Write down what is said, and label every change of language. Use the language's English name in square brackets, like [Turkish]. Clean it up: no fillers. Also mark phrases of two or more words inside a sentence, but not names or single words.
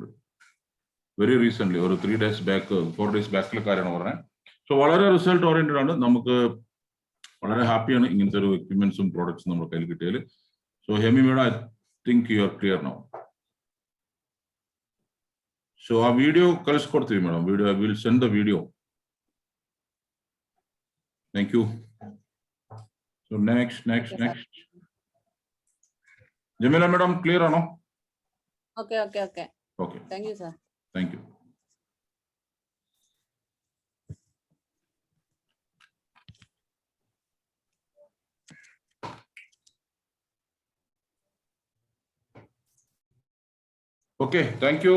[English] very recent, [Malayalam] ഒരു [English] 3 days back 4 days back [Malayalam] കാര്യമാണ് പറഞ്ഞത്. സോ വളരെ [English] result oriented [Malayalam] ആണ്. നമുക്ക് വളരെ ഹാപ്പിയാണ് ഇങ്ങനത്തെ ഒരു എക്യുപ്മെന്റ്സും പ്രോഡക്ട്സും നമ്മുടെ കയ്യിൽ കിട്ടിയാൽ. [English] So Hemi madam, I think you are clear now. സോ ആ വീഡിയോ [Kannada] ಕಳಿಸ್ಕೊಡ್ತೀವಿ ಮೇಡಮ್. [English] video I will send the video. Thank you. so next [Malayalam] ജമീല മേഡം ക്ലിയർ ആണോ? [English] Okay. Thank you sir. Thank you. Okay, thank you.